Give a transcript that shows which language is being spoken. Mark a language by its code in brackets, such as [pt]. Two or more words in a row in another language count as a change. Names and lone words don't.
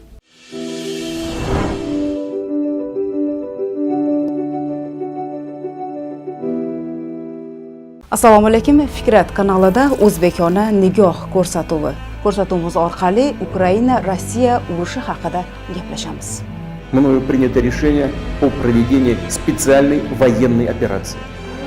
[uz] Assalomu alaykum. Fikrat kanalida o'zbekona nigoh ko'rsatuvimiz orqali Ukraina-Rossiya urushi haqida gaplashamiz. [ru] Мною принято решение о проведении специальной военной операции.